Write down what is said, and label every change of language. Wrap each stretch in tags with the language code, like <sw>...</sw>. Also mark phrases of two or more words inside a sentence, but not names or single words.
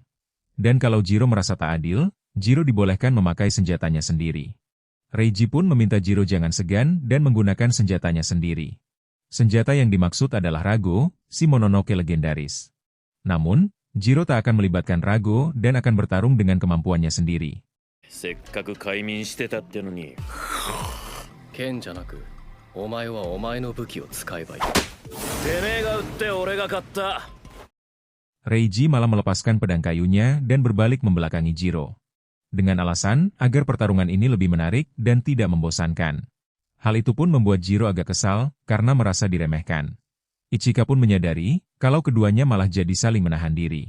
<id>Dan kalau Jiro merasa tak adil, Jiro dibolehkan memakai senjatanya sendiri. Reiji pun meminta Jiro jangan segan dan menggunakan senjatanya sendiri. Senjata yang dimaksud adalah Rago, si Mononoke legendaris. Namun, Jiro tak akan melibatkan Rago dan akan bertarung dengan kemampuannya sendiri.</id> <ja>せっかく快眠してたってのに剣じゃなくお前はお前の武器を使えばいい。てめえが撃って俺が勝った。</ja> <id>Reiji malah melepaskan pedang kayunya dan berbalik membelakangi Jiro. Dengan alasan agar pertarungan ini lebih menarik dan tidak membosankan. Hal itu pun membuat Jiro agak kesal karena merasa diremehkan. Ichika pun menyadari kalau keduanya malah jadi saling menahan diri.</id>